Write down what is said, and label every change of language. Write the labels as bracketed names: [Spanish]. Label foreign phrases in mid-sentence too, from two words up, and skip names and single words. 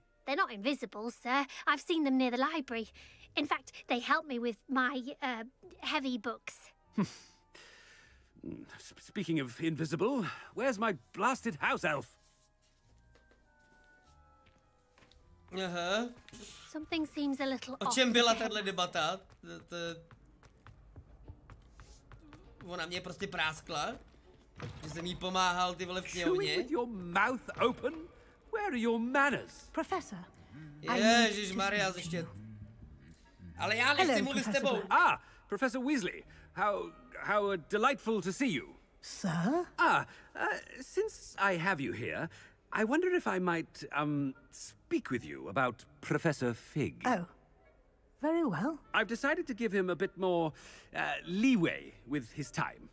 [English] They're not invisible, sir. I've seen them near the library. In fact, they help me with my, heavy books. Speaking of invisible, where's my blasted house elf? Aha. Something seems a little [Czech] O [English] off. [Czech] čem byla tahle debata? Ona mě prostě práskla, že jsem jí pomáhal, ty vole, v knihovně. [English] With your mouth open? Where are your manners? Professor. [Czech] Ježišmarja, ještě. Ale já nechci mluvit s tebou. [English] Ah, Professor Weasley. How delightful to see you. Sir? Since I have you here, I wonder if I might, speak with you about Professor Fig. Oh. Very well. I've decided to give him a bit more, leeway with his time.